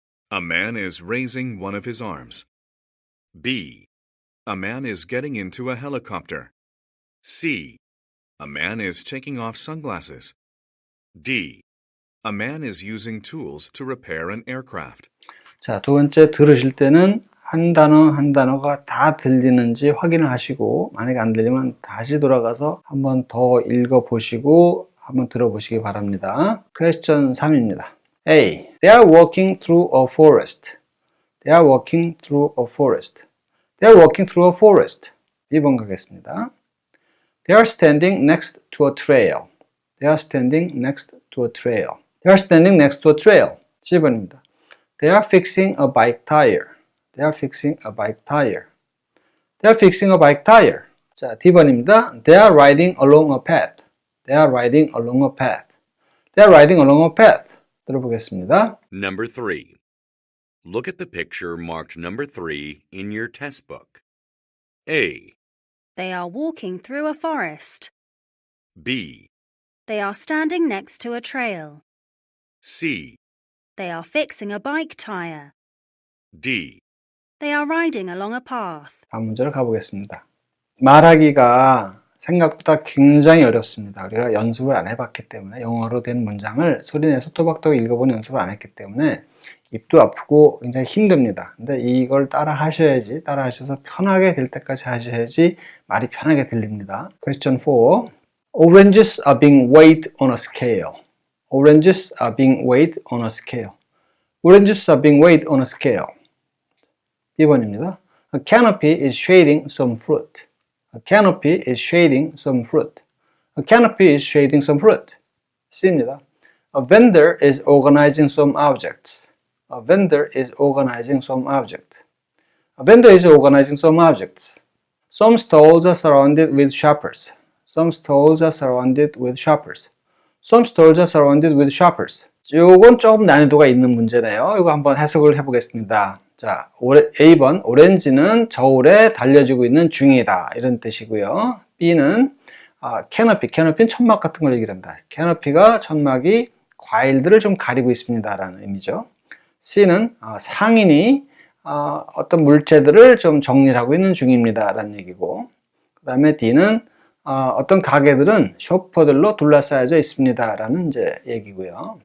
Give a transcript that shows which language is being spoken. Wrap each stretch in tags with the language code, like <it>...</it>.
<en>A man is raising one of his arms. B. A man is getting into a helicopter. C. A man is taking off sunglasses. D. A man is using tools to repair an aircraft.</en> <ko>자, 두 번째 들으실 때는 한 단어 한 단어가 다 들리는지 확인을 하시고 만약에 안 들리면 다시 돌아가서 한번 더 읽어보시고 한번 들어보시기 바랍니다. 퀘스천 3입니다. A.</ko> <en>They are walking through a forest. They are walking through a forest. They are walking through a forest.</en> <ko>2번 가겠습니다.</ko> <en>They are standing next to a trail. They are standing next to a trail. They are standing next to a trail.</en> <ko>10번입니다.</ko> <en>They are fixing a bike tire. They are fixing a bike tire. They are fixing a bike tire.</en> <ko>자, D번입니다.</ko> <en>They are riding along a path. They are riding along a path. They are riding along a path.</en> <ko>들어보겠습니다.</ko> <en>Number 3. Look at the picture marked number 3 in your test book. A. They are walking through a forest. B. They are standing next to a trail. C. They are fixing a bike tire. D. They are riding along a path.</en> <ko>다음 문제로 가보겠습니다. 말하기가 생각보다 굉장히 어렵습니다. 우리가 연습을 안 해봤기 때문에 영어로 된 문장을 소리내서 또박또박 읽어보는 연습을 안 했기 때문에 입도 아프고 굉장히 힘듭니다. 근데 이걸 따라 하셔야지, 따라 하셔서 편하게 될 때까지 하셔야지 말이 편하게 들립니다.</ko> <en>Question 4. Oranges are being weighed on a scale. Oranges are being weighed on a scale. Oranges are being weighed on a scale.</en> <ko>2번입니다.</ko> <en>A canopy is shading some fruit. A canopy is shading some fruit. A canopy is shading some fruit.</en> <ko>C입니다.</ko> <en>A vendor is organizing some objects. A vendor is organizing some objects. A vendor is organizing some objects. Some stalls are surrounded with shoppers. Some stalls are surrounded with shoppers. Some stalls are surrounded with shoppers.</en> <ko>요건 조금 난이도가 있는 문제네요. 이거 한번 해석을 해보겠습니다. 자, A번 오렌지는 저울에 달려지고 있는 중이다 이런 뜻이고요. B는 캐너피는 천막 같은 걸 얘기합니다. 캐너피가 천막이 과일들을 좀 가리고 있습니다라는 의미죠. C는 상인이 어떤 물체들을 좀 정리를 하고 있는 중입니다라는 얘기고, 그 다음에 D는 어떤 가게들은 쇼퍼들로 둘러싸여져 있습니다라는 이제 얘기고요.</ko>